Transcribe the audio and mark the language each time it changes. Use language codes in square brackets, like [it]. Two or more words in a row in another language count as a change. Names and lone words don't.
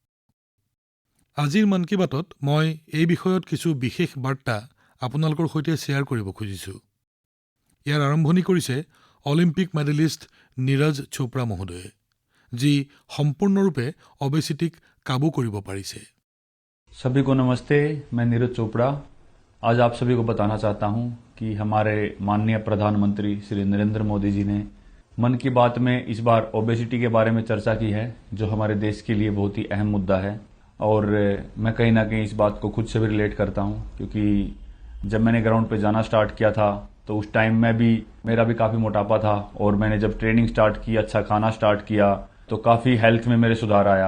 [as] আজিৰ মন কী বাতত মই এই বিষয়ত কিছু বিশেষ বাৰ্তা আপোনালোকৰ সৈতে শ্বেয়াৰ কৰিব খুজিছো। ইয়াৰ আৰম্ভণি কৰিছে অলিম্পিক মেডেলিষ্ট নীৰজ চোপ্ৰা মহোদয়ে, যি সম্পূৰ্ণৰূপে অবেচিটিক কাবু কৰিব পাৰিছে। [hi] सभी को नमस्ते, मैं नीरज चोपड़ा आज आप सभी को बताना चाहता हूं कि हमारे माननीय प्रधानमंत्री श्री नरेंद्र मोदी जी ने मन की बात में इस बार ओबेसिटी के बारे में चर्चा की है, जो हमारे देश के लिए बहुत ही अहम मुद्दा है। और मैं कहीं ना कहीं इस बात को खुद से भी रिलेट करता हूं, क्योंकि जब मैंने ग्राउंड पे जाना स्टार्ट किया था तो उस टाइम मेरा भी काफ़ी मोटापा था, और मैंने जब ट्रेनिंग स्टार्ट की, अच्छा खाना स्टार्ट किया, तो काफ़ी हेल्थ में मेरे सुधार आया।